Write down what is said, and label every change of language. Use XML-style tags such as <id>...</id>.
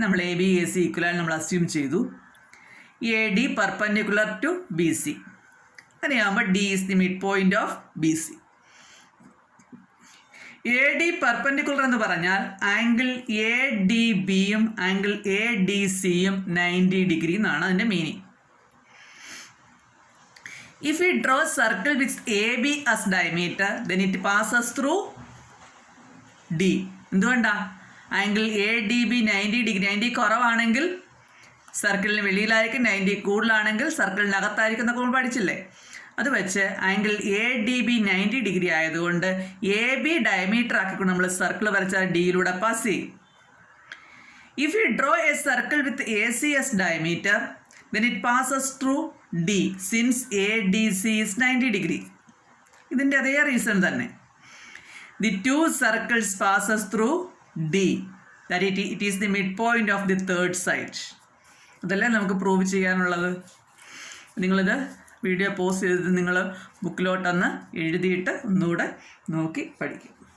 <ml>നമ്മൾ A B A C ഈക്വലായി നമ്മൾ assume ചെയ്തു.</ml> <en>A D perpendicular to B C. അങ്ങനെയാകുമ്പോൾ D is the midpoint of B C.</en> <ml>A D perpendicular എന്ന് പറഞ്ഞാൽ angle A D ബിയും angle A D സിയും 90 degree എന്നാണ് അതിൻ്റെ meaning.</ml> <en>If we draw a circle with AB as diameter, then it passes through D.</en> <ml>എന്തുകൊണ്ടാ? Angle A D B 90 degree. 90 കുറവാണെങ്കിൽ സർക്കിളിന് വെളിയിലായിരിക്കും, 90 കൂടുതലാണെങ്കിൽ സർക്കിളിനകത്തായിരിക്കും എന്നൊക്കെ നമ്മൾ പഠിച്ചില്ലേ. അത് വെച്ച് angle A D B 90 degree ആയതുകൊണ്ട് എ ബി ഡയമീറ്റർ ആക്കിക്കൊണ്ട് നമ്മൾ സർക്കിൾ വരച്ചാൽ ഡിയിലൂടെ പാസ് ചെയ്യും.</ml> <en>If you draw a circle with AC as diameter, then it passes through D since ADC is 90 degree.</en> <ml>ഇതിൻ്റെ അതേ റീസൺ തന്നെ.</ml> <en>The two circles passes through D. That it is the midpoint of the third side.</en> <ml>അതല്ലേ നമുക്ക് prove ചെയ്യാനുള്ളത്. നിങ്ങളിത് video pause ചെയ്ത് നിങ്ങൾ ബുക്കിലോട്ടൊന്ന് എഴുതിയിട്ട് ഒന്നുകൂടെ നോക്കി പഠിക്കും.</ml>